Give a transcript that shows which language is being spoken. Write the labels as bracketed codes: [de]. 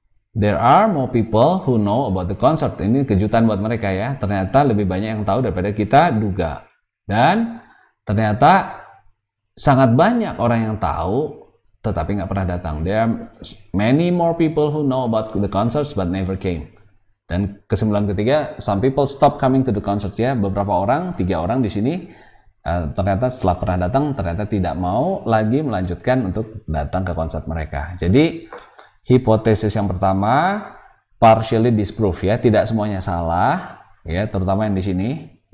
[en] There are more people who know about the concert. [id] Ini kejutan buat mereka ya. Ternyata lebih banyak yang tahu daripada kita duga. Dan ternyata sangat banyak orang yang tahu tetapi nggak pernah datang. [en] There are many more people who know about the concerts but never came. [id] Dan kesimpulan ketiga, [en] some people stop coming to the concert ya. [id] Beberapa orang, 3 orang di sini ternyata setelah pernah datang ternyata tidak mau lagi melanjutkan untuk datang ke konser mereka. Jadi hipotesis yang pertama [en] partially disprove [id] ya, tidak semuanya salah ya, terutama yang di sini.